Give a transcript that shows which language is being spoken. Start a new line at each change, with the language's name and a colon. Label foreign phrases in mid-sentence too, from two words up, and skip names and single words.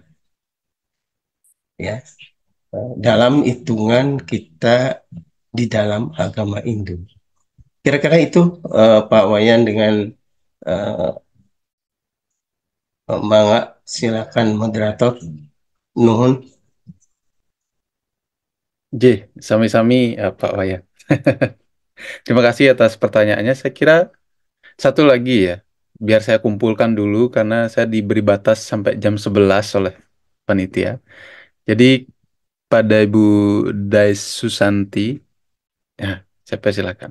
Indonesian: Ya, dalam hitungan kita di dalam agama Hindu. Kira-kira itu Pak Wayan dengan Mangga, silakan moderator. Nuhun. Sami-sami Pak Wayan. Terima kasih atas pertanyaannya. Saya kira satu lagi ya, biar saya kumpulkan dulu karena saya diberi batas sampai jam 11 oleh panitia. Jadi pada Ibu Dais Susanti, ya, siapa silakan.